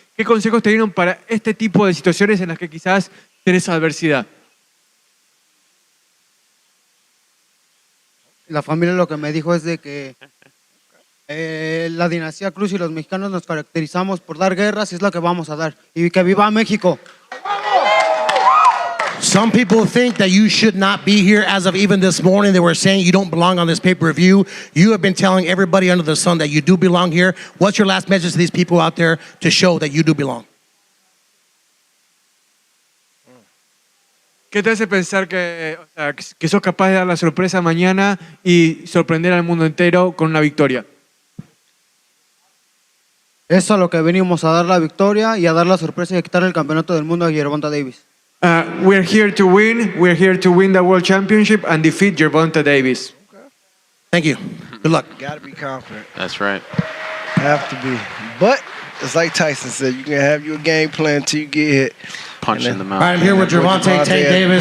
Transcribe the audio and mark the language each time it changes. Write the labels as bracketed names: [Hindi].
[Spanish] ¿Qué consejos te dieron para este tipo de situaciones en las que quizás tenés adversidad? La familia lo que me dijo es de que la dinastía Cruz y los mexicanos nos caracterizamos por dar guerras y es lo que vamos a dar. Y que viva México. [English] Some people think that you should not be here. As of even this morning, they were saying you don't belong on this pay-per-view. You have been telling everybody under the sun that you do belong here. What's your last message to these people out there to show that you do belong? [Spanish] ¿Qué te hace pensar que, o sea, que sos capaz de dar la sorpresa mañana y sorprender al mundo entero con una victoria? Eso es lo que venimos a dar la victoria y a dar la sorpresa y a quitar el campeonato del mundo a Gervonta Davis. [English] We're here to win. We're here to win the World Championship and defeat Gervonta Davis. Thank you. Good luck. Gotta be confident. That's right. Have to be. But it's like Tyson said, you can have your game plan until you get hit. Punch in the mouth. All right, I'm here with Gervonta Tank Davis.